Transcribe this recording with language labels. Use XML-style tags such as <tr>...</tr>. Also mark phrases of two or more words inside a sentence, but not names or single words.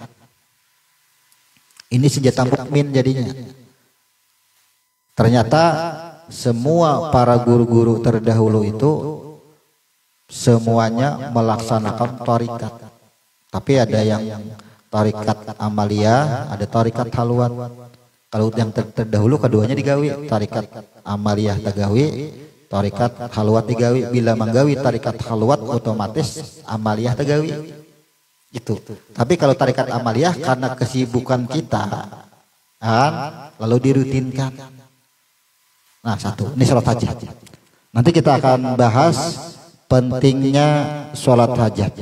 <id>Ini senjata mukmin jadinya. Ternyata semua para guru-guru terdahulu itu semuanya melaksanakan tarikat. Tapi ada yang tarikat amaliyah, ada tarikat halwat.</id> <bjn>Kalau yang terdahulu keduanya digawi, tarikat amaliyah tagawi, tarikat halwat digawi. Bila menggawi tarikat halwat otomatis amaliyah tagawi.</bjn> <id>Itu. Tapi kalau tarikat amaliyah karena kesibukan kita, lalu dirutinkan. Nah 1, ini sholat hajat. Nanti kita akan bahas pentingnya sholat hajat.</id>